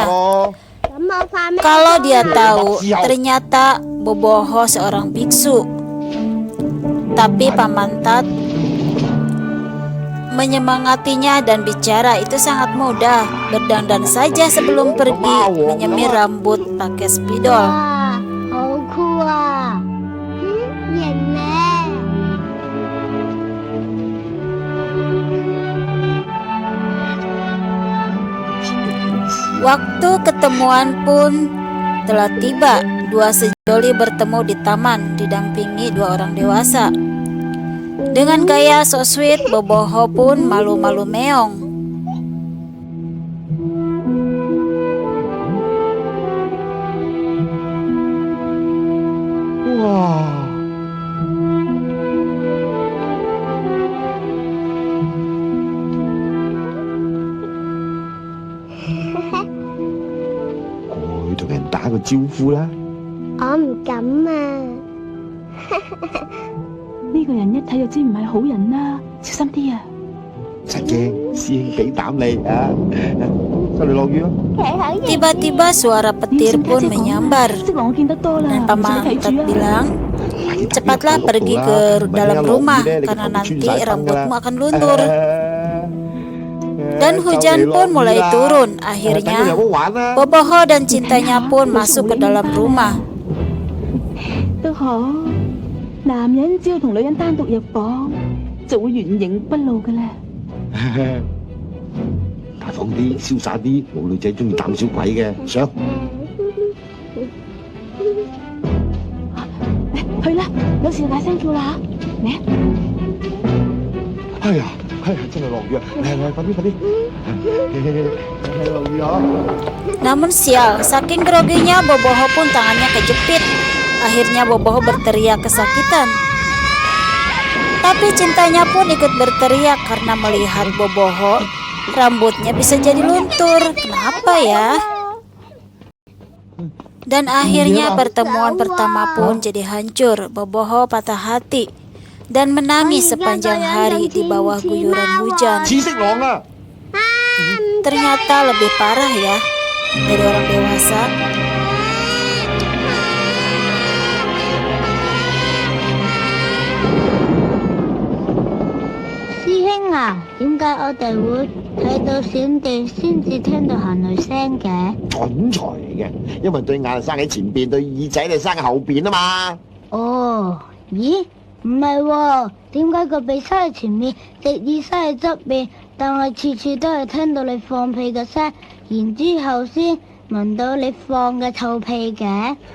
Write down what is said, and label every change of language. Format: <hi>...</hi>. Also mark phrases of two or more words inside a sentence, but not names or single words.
<id>Kalau dia tahu ternyata Boboho seorang biksu. Tapi Paman Tat menyemangatinya dan bicara itu sangat mudah. Berdandan saja sebelum pergi, menyemir rambut pakai spidol.</id> <yue>好酷啊！型呢？</yue> <id>Waktu ketemuan pun telah tiba. Dua sejoli bertemu di taman didampingi dua orang dewasa. Dengan gaya</id> <en>so sweet,</en> <id>Boboho pun malu-malu meong. Wah.</id> <yue>過去同人打個招呼啦。我唔敢啊！呢個人一睇就知唔係好人啦，小心啲啊！陳驚，師兄俾膽你啊！收你落雨咯。</yue> <id>Tiba-tiba suara petir pun menyambar</id> <yue>識我見得多啦，</yue> <id>dan</id> <yue>唔使</yue> <id>Paman</id> <yue>你睇</yue> <id>Tat</id> <yue>住啊！</yue> <id>bilang, cepatlah pergi ke dalam rumah karena nanti rambutmu akan luntur. Dan hujan pun mulai turun. Akhirnya Boboho dan cintanya pun masuk ke dalam rumah.</id> <yue>都好，男人只要同女人單獨入房，就會原形不露噶啦。大方啲，瀟灑啲，冇女仔中意膽小鬼嘅。上，去啦，有事就大聲叫啦嚇，嚟啊！哎呀，真係落雨啊！嚟，快啲，快啲，落雨啊！</yue> <id>Namun sial, saking groginya Boboho pun tangannya kejepit. Akhirnya Boboho berteriak kesakitan. Tapi cintanya pun ikut berteriak karena melihat Boboho rambutnya bisa jadi luntur. Kenapa ya? Dan akhirnya pertemuan pertama pun jadi hancur. Boboho patah hati dan menangis sepanjang hari di bawah guyuran hujan.</id> <yue>紫色狼啊！</yue> <id>Ternyata lebih parah ya dari orang dewasa.</id> <yue>Sư兄啊，點解我哋會睇到閃電先至聽到行雷聲嘅？蠢材嚟嘅，因為對眼係生喺前邊，對耳仔係生喺後邊啊嘛。哦，咦，唔係喎，點解個鼻塞喺前面，隻耳塞喺側邊，但係次次都係聽到你放屁嘅聲，然之後先聞到你放嘅臭屁嘅？</yue>